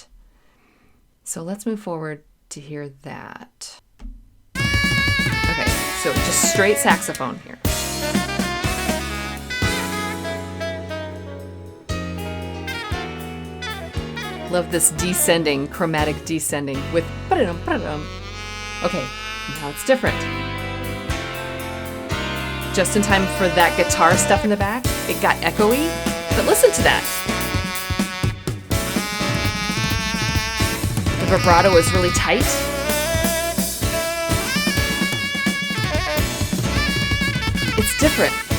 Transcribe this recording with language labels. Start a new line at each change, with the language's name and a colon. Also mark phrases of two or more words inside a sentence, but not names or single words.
English: So let's move forward to hear that. Okay, so just straight saxophone here. Love this descending, chromatic descending with ba-dum, ba-dum. Okay, now it's different. Just in time for that guitar stuff in the back, it got echoey, but listen to that. The vibrato is really tight. It's different.